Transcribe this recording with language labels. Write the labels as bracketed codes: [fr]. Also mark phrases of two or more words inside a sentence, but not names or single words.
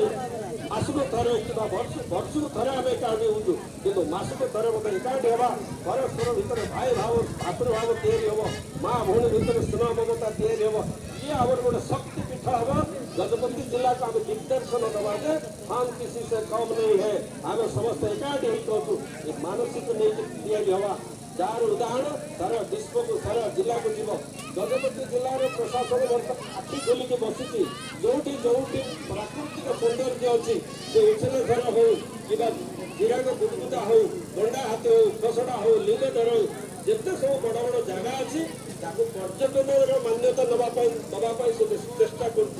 [or] ମାସକୁ ଥରେ କିମ୍ବା ବର୍ଷକୁ ଥରେ ଆମେ ଏକାଠି ହଉଛୁ, କିନ୍ତୁ ମାସକୁ ଥରେ ମଧ୍ୟ ଏକାଠି ହେବା। ପରସ୍ପର ଭିତରେ ଭାଇ ଭାବ ଭାତୃଭାବ ତିଆରି ହବ, ମା ଭଉଣୀ ଭିତରେ ସ୍ନେହ ମମତା ତିଆରି ହବ। ଇଏ ଆମର ଗୋଟେ ଶକ୍ତି ପୀଠ ହବ। ଗଜପତି ଜିଲ୍ଲାକୁ ଆମେ ଦିଗ୍ଦର୍ଶନ ଦେବା ଯେ [hi] हम किसी से कम नहीं है, [or] ଆମେ ସମସ୍ତେ ଏକାଠି ହେଇକି ଅଛୁ। ଏ ମାନସିକ ନେଇକି ତିଆରି ହବା। ଯାହାର ଉଦାହରଣ ସାରା ବିଶ୍ୱକୁ ସାରା ଜିଲ୍ଲାକୁ ଯିବ। ଗଜପତି ଜିଲ୍ଲାର ପ୍ରଶାସନ ଆଖି ଖୋଲିକି ବସିଛି। ଯୋଉଠି ଯୋଉଠି ପ୍ରାକୃତିକ ସୌନ୍ଦର୍ଯ୍ୟ ଅଛି, ସେ ଉଛନେଶ୍ୱର ହଉ କିମ୍ବା ଜିରାଙ୍ଗ ବୁଦବୁଦା ହଉ, ଦଣ୍ଡା ହାତୀ ହଉ, ଖସଡ଼ା ହଉ, ଲିଙ୍ଗଧର ହଉ, ଯେତେ ସବୁ ବଡ଼ ବଡ଼ ଜାଗା ଅଛି ତାକୁ ପର୍ଯ୍ୟଟନର ମାନ୍ୟତା ଦେବା ପାଇଁ ସେ ଚେଷ୍ଟା କରୁଛି।